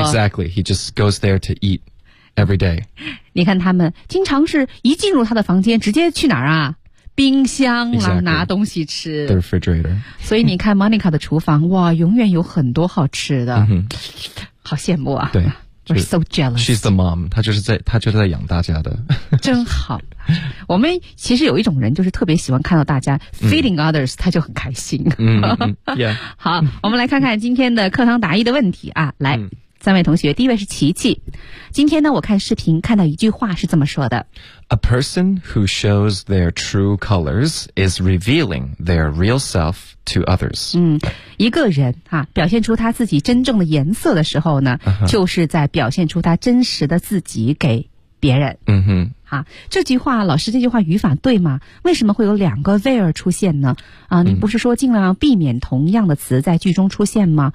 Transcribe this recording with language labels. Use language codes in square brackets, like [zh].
[en] Exactly, he just goes there to eat every day. [zh] 你看他们经常是一进入他的房间，直接去哪儿啊？冰箱啊， [en] exactly. [zh] 拿东西吃。 [en] The refrigerator. [zh] 所以你看 Monica 的厨房，哇，永远有很多好吃的，好羡慕啊。对。 [en] We're so jealous. She's the mom. [zh] 她就是在，她就是在养大家的。真好。我们其实有一种人，就是特别喜欢看到大家 [en] feeding others， [zh] 她就很开心。嗯，Yeah。好，我们来看看今天的课堂答疑的问题啊。来，三位同学，第一位是琪琪。今天呢，我看视频看到一句话是这么说的 [en] ：A person who shows their true colors is revealing their real self to others。 [zh] 嗯，一个人啊，表现出他自己真正的颜色的时候呢， uh-huh. 就是在表现出他真实的自己给别人。嗯哼，啊，这句话，老师，这句话语法对吗？为什么会有两个 there 出现呢？啊，你不是说尽量避免同样的词在句中出现吗？